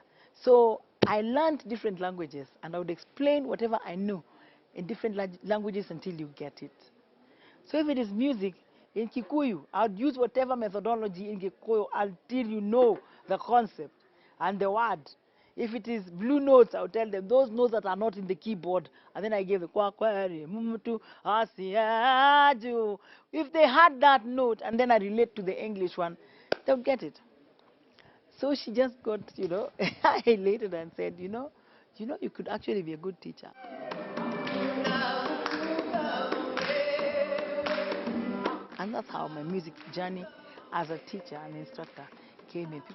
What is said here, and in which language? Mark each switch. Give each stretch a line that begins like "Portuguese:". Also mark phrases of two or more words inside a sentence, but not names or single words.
English: So I learned different languages, and I would explain whatever I knew in different languages until you get it. So if it is music, in Kikuyu, I'll use whatever methodology in Kikuyu until you know the concept and the word. If it is blue notes, I'll tell them those notes that are not in the keyboard. And then I gave the kwakwari, mumutu, asiaju. If they had that note and then I relate to the English one, they'll get it. So she just got, elated and said, you could actually be a good teacher. And that's how my music journey as a teacher and instructor came in.